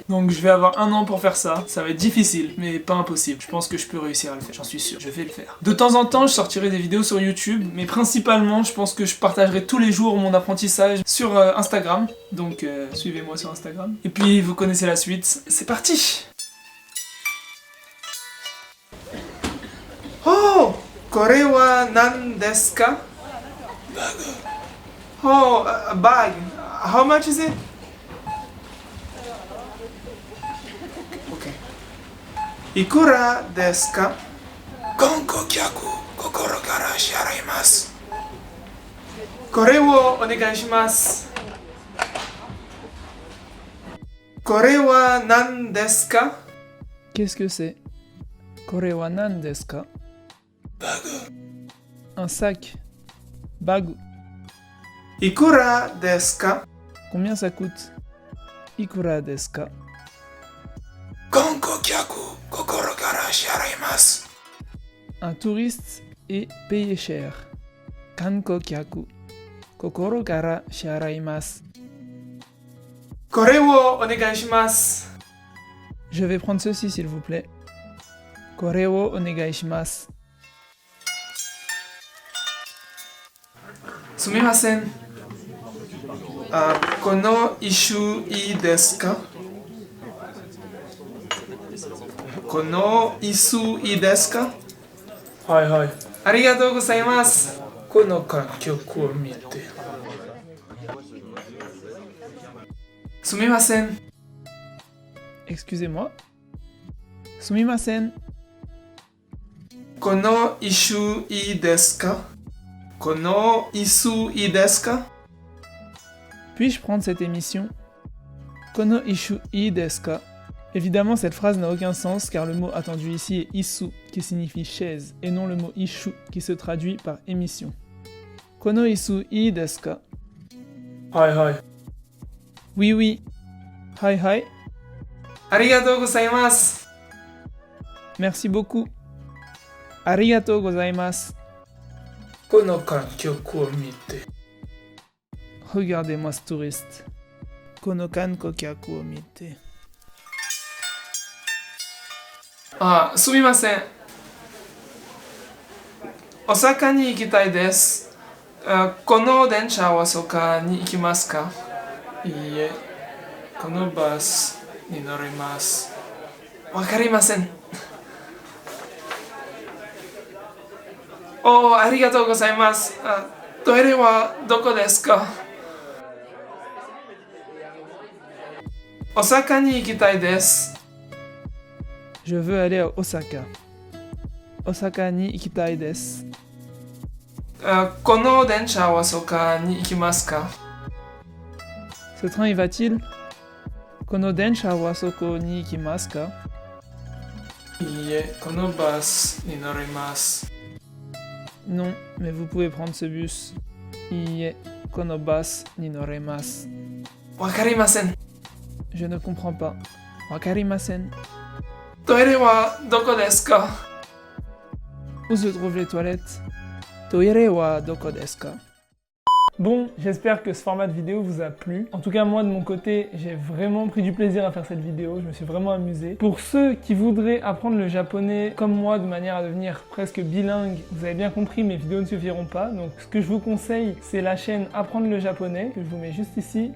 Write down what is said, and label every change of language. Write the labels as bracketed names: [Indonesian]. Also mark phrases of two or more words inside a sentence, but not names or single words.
[French] Donc je vais avoir un an pour faire ça. Ça va être difficile, mais pas impossible. Je pense que je peux réussir à le faire, j'en suis sûr. Je vais le faire. De temps en temps, je sortirai des vidéos sur YouTube, mais principalement, je pense que je partagerai tous les jours mon apprentissage sur Instagram. Donc suivez-moi sur Instagram. Et puis vous connaissez la suite, c'est parti! Oh! [Japanese] これは何ですか? [English] Bag. Oh, a bag. How much is it? Okay. [Japanese] いくらですか？コンコキャク心から支払います. これをお願いします. これは何ですか? [French] Qu'est-ce que c'est? [Japanese] これは何ですか? [French] Bag. Un sac. Bag. [Japanese] いくらですか? [French] Combien ça coûte? [Japanese] いくらですか? コンコキャク心から支払います. [French] Un touriste est payé cher. [Japanese] 観光客心から支払います. これをお願いします. [French] Je vais prendre ceci s'il vous plaît. [Japanese] これをお願いします. すみません. この issue いいですか? この issue いいですか? はいはい. ありがとうございます。このカンキョクを見て. すみません. [French] Excusez-moi. [Japanese] すみません. この issue いいですか? この issue いいですか? [French] Puis-je prendre cette émission? [Japanese] この issue いいですか? [French] Évidemment, cette phrase n'a aucun sens car le mot attendu ici est issu qui signifie chaise et non le mot issue qui se traduit par émission. [Japanese] この issue いいですか？はいはい. [French] Oui, oui. Hi, hi. [Japanese] ありがとうございます. [French] Merci beaucoup. [Japanese] ありがとうございます. このカンキョクを見て. [French] Regardez-moi ce touriste. [Japanese] この観光客を見て。あ、すみません. 大阪に行きたいです. この電車は大阪に行きますか? いいえ。この bus に乗ります. 分かりません。Oh、ありがとうございます. トイレはどこですか？大阪に行きたいです. [French] Je veux aller à Osaka. [Japanese] 大阪に行きたいです. この電車は大阪に行きますか? [French] Ce train y va-t-il? [Japanese] この電車はそこに行きますか? いいえ、この bus に乗ります. [French] Non, mais vous pouvez prendre ce bus. [Japanese] いいえ、この bus に乗ります. 分かりません. [French] Je ne comprends pas. [Japanese] 分かりません。トイレはどこですか? [French] Où se trouvent les toilettes? [Japanese] トイレはどこですか? [French] Bon, j'espère que ce format de vidéo vous a plu. En tout cas, moi, de mon côté, j'ai vraiment pris du plaisir à faire cette vidéo. Je me suis vraiment amusé. Pour ceux qui voudraient apprendre le japonais comme moi, de manière à devenir presque bilingue, vous avez bien compris, mes vidéos ne suffiront pas. Donc, ce que je vous conseille, c'est la chaîne Apprendre le japonais, que je vous mets juste ici.